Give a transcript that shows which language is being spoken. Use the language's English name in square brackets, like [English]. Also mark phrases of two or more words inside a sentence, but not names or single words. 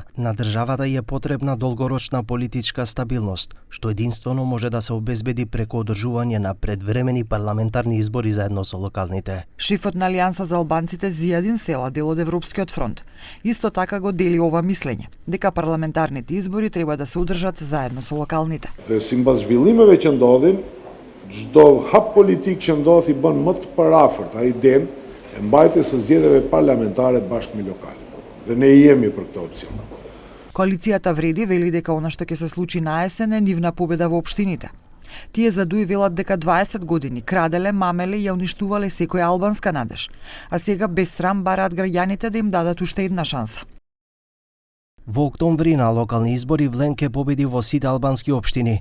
[Macedonian] На државата е потребна долгорочна политичка стабилност, што единствено може да се обезбеди преку одржување на предвремени парламентарни избори заедно со локалните. Шефот на Алијанса за албанците Зијадин Села, дел од Европскиот фронт, исто така го дели ова мислење, дека парламентарните избори треба да се одржат заедно со локалните. [Albanian] Çdo hap politik që ndodh i bën më të parafort ai idenë e mbajtjes së zgjedhjeve parlamentare bashkë me lokalet. Dhe ne jemi për këtë opsion. [Macedonian] Коалицијата вреди вели дека она што ќе се случи на есен е нивна победа во општините. Тие задуи велат дека 20 години краделе, мамеле и ја уништувале секоја албанска надеж, а сега без срам бараат граѓаните да им дадат уште една шанса. Во октомври на локални избори Влен ке победи во сите албански општини.